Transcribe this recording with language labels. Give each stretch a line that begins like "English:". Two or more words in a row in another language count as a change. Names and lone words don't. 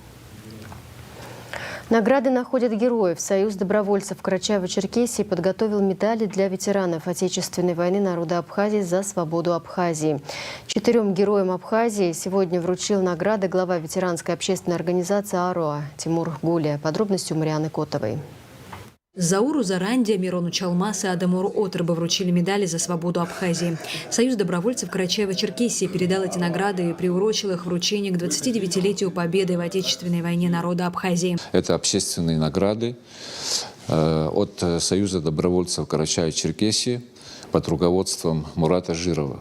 Russian: Награды находят героев. Союз добровольцев Карачаево-Черкесии подготовил медали для ветеранов Отечественной войны народа Абхазии за свободу Абхазии. 4 героям Абхазии сегодня вручил награды глава ветеранской общественной организации АРОА Тимур Гулия. Подробности у Марианы Котовой. Зауру Зарандия, Мирону Чалмас и Адамуру Отрыбу вручили медали за свободу Абхазии. Союз добровольцев Карачаево-Черкесии передал эти награды и приурочил их вручение к 29-летию победы в Отечественной войне народа Абхазии. Это общественные награды от Союза добровольцев Карачаево-Черкесии под руководством Мурата Жирова.